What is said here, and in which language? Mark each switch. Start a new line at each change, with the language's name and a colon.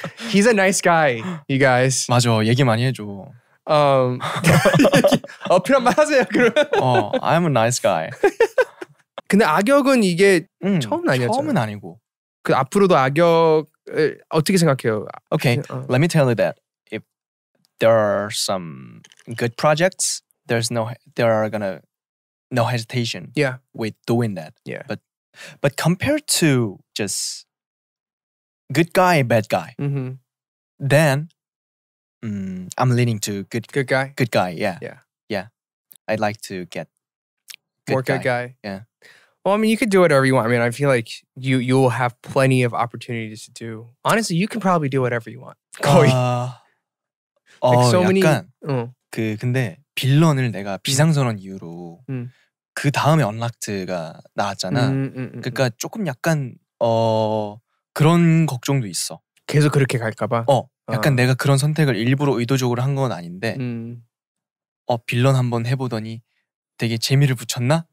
English: He's a nice guy, you guys.
Korean: 맞아, 얘기 많이 해줘. 어필 한번 하세요. 그러면.
English: I'm a nice guy.
Korean: 근데 악역은 이게 처음은 아니었잖아. 처음은 아니고. 그 앞으로도 악역을 어떻게 생각해요?
English: Okay, let me tell you that if there are some good projects, there are gonna no hesitation with doing that. Yeah. But compared to just good guy, bad guy, then I'm leaning to good guy. Good guy, yeah. Yeah. Yeah. I'd like to get more good guy. Yeah. Well, I mean, you could do whatever you want. I mean, I feel like you will have plenty of opportunities to do. Honestly, you can probably do whatever you want.
Korean: 거의.
English: like so many.
Korean: 근데 빌런을 내가 비상선언 이후로 그 다음에 언락트가 나왔잖아. 그러니까 조금 약간 그런 걱정도 있어. 계속 그렇게 갈까봐. 약간 내가 그런 선택을 일부러 의도적으로 한 건 아닌데, 빌런 한번 해보더니 되게 재미를 붙였나?